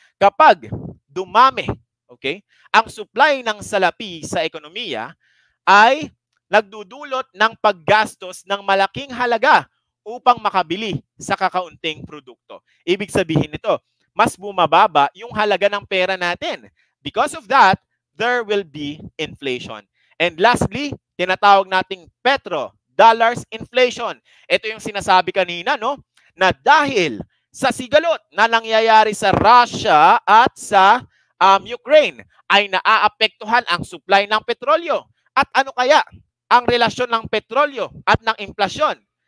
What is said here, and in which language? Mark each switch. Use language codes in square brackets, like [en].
[tl] Kapag dumami, okay, ang supply ng salapi sa ekonomiya ay nagdudulot ng paggastos ng malaking halaga upang makabili sa kakaunting produkto. Ibig sabihin nito, mas bumababa yung halaga ng pera natin. [en] Because of that, there will be inflation. And lastly, [tl] tinatawag nating petrodollars inflation. Ito yung sinasabi kanina, no, na dahil sa sigalot na nangyayari sa Russia at sa Ukraine ay naaapektuhan ang supply ng petrolyo. At ano kaya ang relasyon ng petrolyo at ng inflasyon?